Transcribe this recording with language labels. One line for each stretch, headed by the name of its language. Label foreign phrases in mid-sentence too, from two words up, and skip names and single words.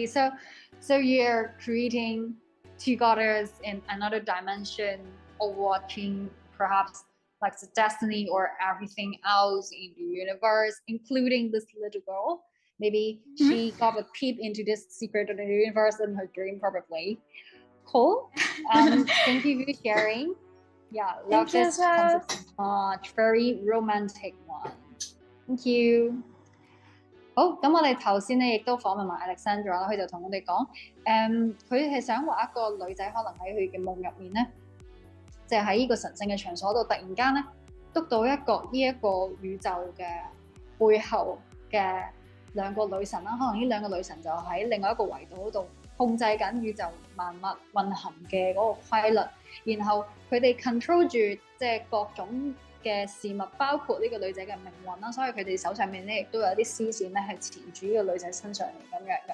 English: So you're creating two goddesses in another dimension, or watching perhaps like the destiny or everything else in the universe, including this little girl. Maybe she got a peep into this secret of the universe in her dream, probably. Cool. Thank you for sharing. Yeah, love this concept so much. Very romantic one. Thank you.
Cantonese: 好，咁我哋頭先咧亦都訪問埋 Alexandra 啦，佢就同我哋講，佢係想畫一個女仔，可能喺佢嘅夢入面咧，就喺呢個神聖嘅場所度，突然間咧篤到呢一個宇宙嘅背後嘅兩個女神啦，可能呢兩個女神就喺另外一個維度嗰度控制緊宇宙萬物運行嘅嗰個規律，然後佢哋 control 住即係各種嘅事物，包括呢個女仔嘅命運啦，所以佢哋手上面咧亦都有啲絲線咧係纏住呢個女仔身上面咁樣嘅。